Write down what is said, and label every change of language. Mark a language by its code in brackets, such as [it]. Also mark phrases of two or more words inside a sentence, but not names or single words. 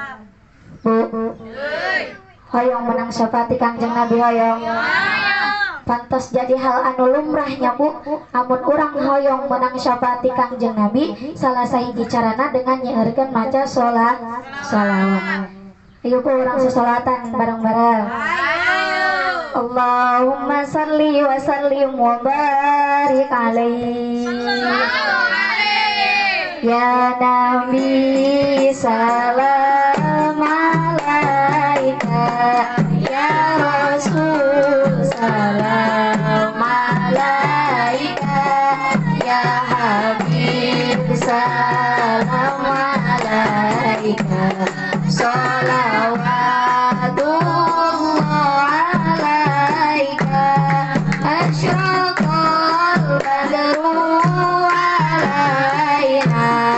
[su] Bu, hoyong menang syafaati Kangjeng Nabi hoyong. Pantas jadi hal anu lumrahnya Bu, amun urang hoyong menang syafaati Kangjeng Nabi salah sahiji carana dengan nyeurkeun maca sholawat. Ayo Bu urang sesolatan bareng-bareng. [ar] اللهم صل وسلم وبارك عليه يا نبي سلام عليك يا رسول سلام عليك يا حبيب سلام عليك صلوات الله عليك أشرق البدر علينا